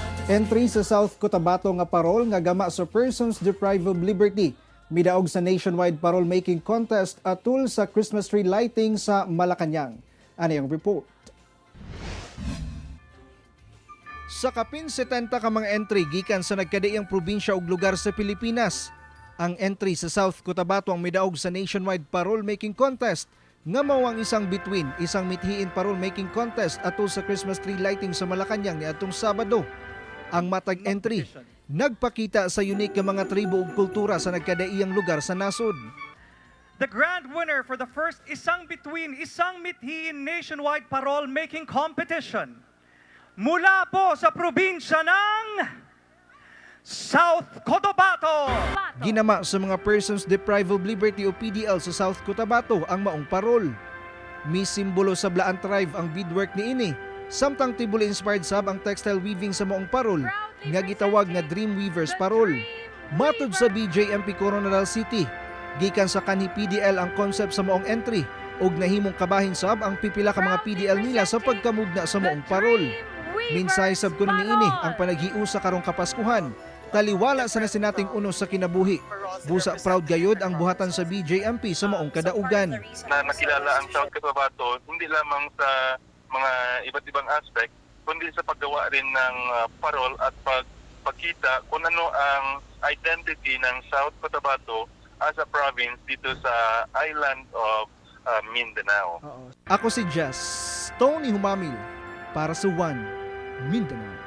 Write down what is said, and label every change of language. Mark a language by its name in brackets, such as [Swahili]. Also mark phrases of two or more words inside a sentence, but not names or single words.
[Cebuano] Entry sa South Cotabato nga parol nga gama sa [English] persons deprived of liberty. [Cebuano] Midaog sa [English] nationwide parol making contest [Cebuano] atul sa Christmas tree lighting sa Malacañang. [Filipino] Ano yung report? [Cebuano] Sa kapin 70 ka mga entry gikan sa nagkadaiyang probinsya ug lugar sa Pilipinas. Ang entry sa South Cotabato ang midaog sa [English] nationwide parol making contest [Cebuano] nga mao ang isang between isang mithiin parol making contest atul sa Christmas tree lighting sa Malacañang niadtong Sabado. Ang matag entry nagpakita sa unique nga mga tribo ug kultura sa nagkadaiyang lugar sa nasod. [English] The grand winner for the first Isang Between, Isang Mithiin Nationwide Parol Making Competition [Filipino] mula po sa probinsya ng South Cotabato. [Cebuano] Ginama sa mga [English] persons deprived of liberty [Cebuano] o PDL sa South Cotabato ang maong parol. Misimbolo sa Blaan tribe ang beadwork niini. Samtang tibuli inspired sab ang textile weaving sa maong parol nga gitawag nga Dream Weavers Parol. Matud sa BJMP Coronadal City, gikan sa kanhi PDL ang concept sa maong entry ug nahimong kabahin sab ang pipila ka mga PDL nila sa pagkamugna sa maong parol. Minsay sab kuno niini ang panaghiusa karong Kapaskuhan. Taliwala sa nasinating unos sa kinabuhi. Busa proud gayod ang buhatan sa BJMP sa maong kadaugan. [Filipino] Na nakilala ang South Cotabato hindi lamang sa mga iba't ibang aspect, kundi sa paggawa rin ng parol at pagkita kung ano ang identity ng South Cotabato [English] as a province [Filipino] dito sa [English] island of Mindanao. [Filipino] Ako si Jess, Tony Humamil, para sa One Mindanao.